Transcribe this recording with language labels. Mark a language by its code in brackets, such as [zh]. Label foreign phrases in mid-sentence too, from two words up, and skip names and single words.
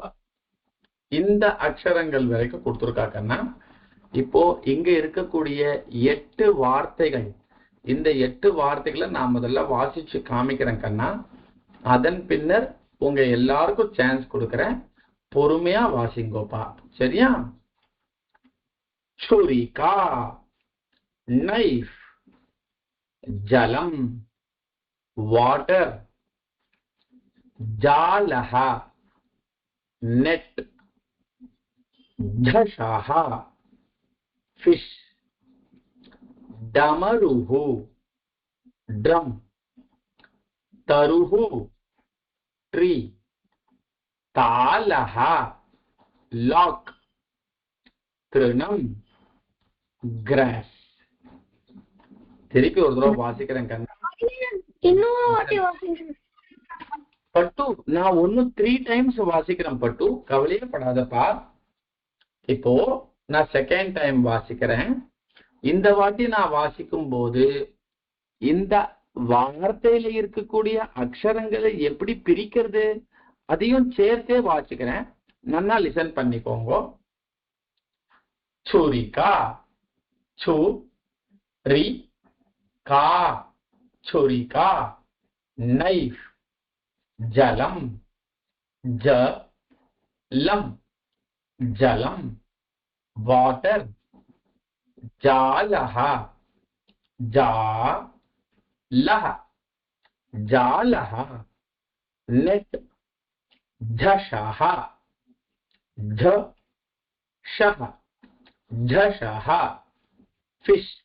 [ta] இந்த அக்ஷரங்கள் வரைக்கும் கொடுத்துருக்கா கண்ணா. இப்போ இங்க இருக்கக்கூடிய 8 வார்த்தைகள், இந்த 8 வார்த்தைகளை நான் முதல்ல வாசிச்சு காமிக்கிறேன் கண்ணா. அதன் பின்னர் உங்க எல்லாருக்கும் சான்ஸ் கொடுக்கிறேன், பொறுமையா வாசிங்கோப்பா, சரியா? [sa] छुरिका, नाइफ, जलम, वाटर, जालः, नेट, झषः, फिश, डमरुः, ड्रम, तरुः, ट्री, तालः, लॉक, तृणम, ग्रास. [ta] திருப்பி ஒரு தடவை வாசிக்கிறேன் கண்ணா. பட்டு நான் ஒன்னு 3 டைம்ஸ் வாசிக்கிறேன் பட்டு, கவலையே படாதப்பா. இப்போ நான் [en] second time [ta] வாசிக்கிறேன். இந்த வாட்டி நான் வாசிக்கும் போது இந்த வார்த்தையில இருக்கக்கூடிய அக்ஷரங்களை எப்படி பிரிக்கிறது அதையும் சேர்த்தே வாசிக்கிறேன். நல்லா லிசன் பண்ணிக்கோங்க. [sa] छुरिका, छु, री, का, छुरिका, नाइफ, जलम, ज, लम, जलम, वाटर, जालः, जा, लह, जालः, नेट, झषः, झ, शः, झषः, फिश,